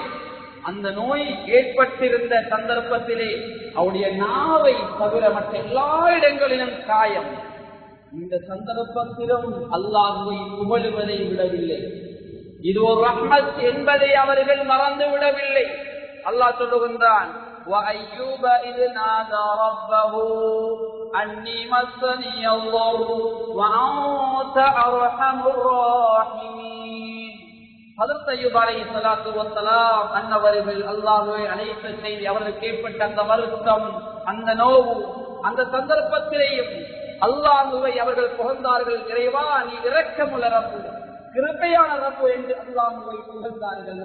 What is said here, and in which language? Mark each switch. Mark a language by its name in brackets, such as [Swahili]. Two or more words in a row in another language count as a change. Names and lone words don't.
[Tamil] அந்த நோய் ஏற்பட்டிருந்த சந்தர்ப்பத்திலே அவருடைய நாவை தவிர மற்ற எல்லா இடங்களிலும் காயம். இந்த சந்தர்ப்பத்திலும் அல்லாஹ்வை புகழுவதை விடவில்லை. இது ஒரு ரஹ்மத் என்பதை அவர்கள் மறந்து விடவில்லை. அல்லாஹ் சொல்லுகின்றான், [Arabic] وَأَيُّوبَ إِذْ نَادَى رَبَّهُ أَنِّي مَسَّنِيَ الضُّرُّ وَأَنْتَ أَرْحَمُ الرَّاحِمِينَ. [Tamil] ஹஜ்ரத் அய்யூப் [Arabic] عليه الصلاة والسلام [Tamil] அன்னவர்கள் அல்லாஹ்வை அழைத்த செய்தி, அவர்களுக்கு ஏற்பட்ட அந்த வருத்தம், அந்த நோவு, அந்த சந்தர்ப்பத்திலேயும் அல்லாஹ்வை அவர்கள் புகழ்ந்தார்கள். இறைவா, நீ இரக்கமுள்ள ரப்பு, கிருபையான ரப்பு என்று அல்லாஹ்வை புகழ்ந்தார்கள்.